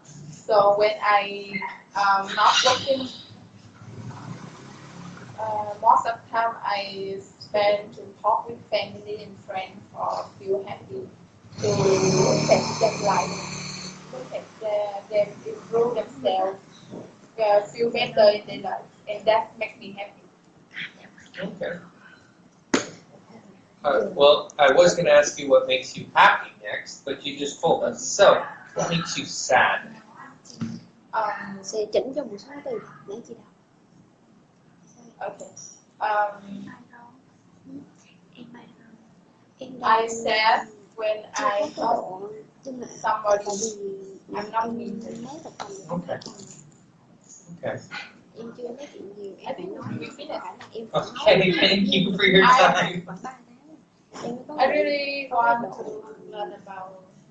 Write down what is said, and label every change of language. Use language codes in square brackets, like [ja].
[en] So when I not working, most of the time I spend to talk with family and friends or feel happy to look at their life, look at them improve themselves, feel better in their life, and that makes me happy. Okay. Well, I was going to ask you what makes you happy next, but you just told us. So, what makes you sad? [vi] Sẽ chỉnh cho một số từ để chị đọc. [en] Okay. I said when I help somebody I'm not mean. Okay. Okay. [vi] Em chưa nói chuyện nhiều, em phải nói em [en] Okay, thank you for your time. I really want to learn about